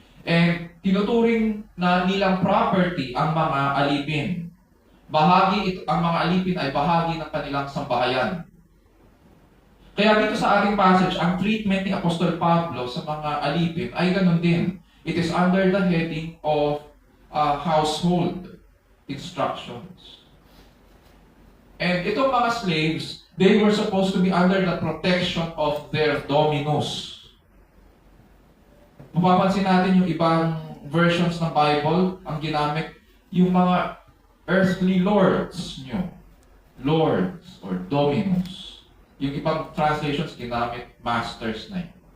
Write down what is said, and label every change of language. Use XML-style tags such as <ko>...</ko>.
<tl>And tinuturing na nilang property ang mga alipin. Ang mga alipin ay bahagi ng kanilang sambahayan. Kaya dito sa ating passage, ang treatment ni Apostol Pablo sa mga alipin ay ganun din.</tl> <en>It is under the heading of household instructions. And</en> <tl>itong mga</tl> <en>slaves, they were supposed to be under the protection of their dominus.</en> <tl>Mapapansin natin yung ibang versions ng Bible, ang ginamit, yung mga</tl> <en>earthly lords nyo. Lords or dominus.</en> <tl>Yung ibang translations, ginamit masters na yun.</tl>